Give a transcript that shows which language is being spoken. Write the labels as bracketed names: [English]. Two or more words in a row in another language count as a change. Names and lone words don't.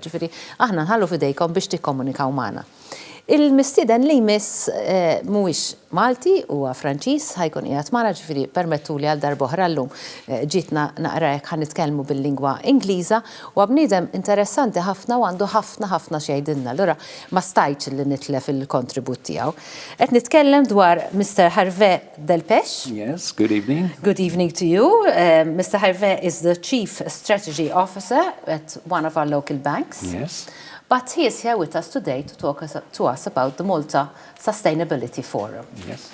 [Maltese] Ġifieri aħna nħallu f'idejkom biex tikkomunikaw magħna. Il-mistieden li jmiss mhuwiex Malti huwa Franċiż ħajkun qiegħed magħna ġifieri permettuli għal darb'oħra llum ġietna naqra hekk ħanitkellmu bil-lingwa Ingliża u bniedem interessanti ħafna u għandu ħafna xejdilna. Allura ma stajtx li nitlef il-kontribut tiegħu. Qed nitkellem dwar Mr. Hervé Delpech. [English] Yes, good evening. Good evening to you. Mr. Hervé is the Chief Strategy Officer at one of our local banks. Yes. But he is here with us today to talk to us about the Malta Sustainability Forum. Yes.